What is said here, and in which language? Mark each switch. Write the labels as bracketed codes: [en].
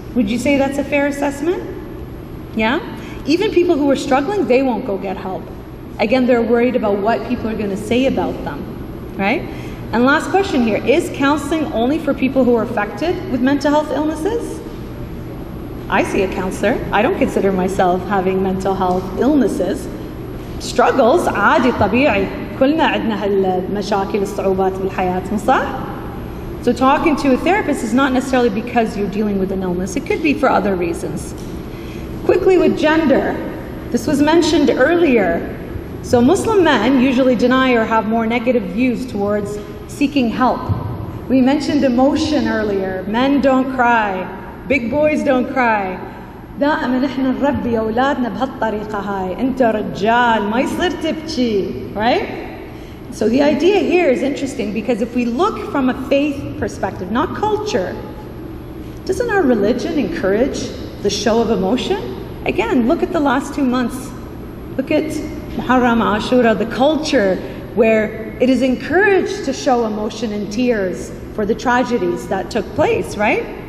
[en] Would you say that's a fair assessment? Yeah? Even people who are struggling, they won't go get help. Again, they're worried about what people are going to say about them, right? And last question here, is counseling only for people who are affected with mental health illnesses? I see a counselor. I don't consider myself having mental health illnesses. [ar] Struggles, عادي طبيعي. كلنا عندنا هالمشاكل الصعوبات بالحياة، صح? [en] So talking to a therapist is not necessarily because you're dealing with an illness. It could be for other reasons. Quickly with gender, this was mentioned earlier. So Muslim men usually deny or have more negative views towards seeking help. We mentioned emotion earlier. Men don't cry. Big boys don't cry. [ar] دائما احنا نربي اولادنا بهالطريقة هاي. انت رجال ما يصير تبكي, right? [en] So the idea here is interesting because if we look from a faith perspective, not culture, doesn't our religion encourage the show of emotion? Again, look at the last 2 months. Look at Muharram, Ashura, the culture where it is encouraged to show emotion and tears for the tragedies that took place, right?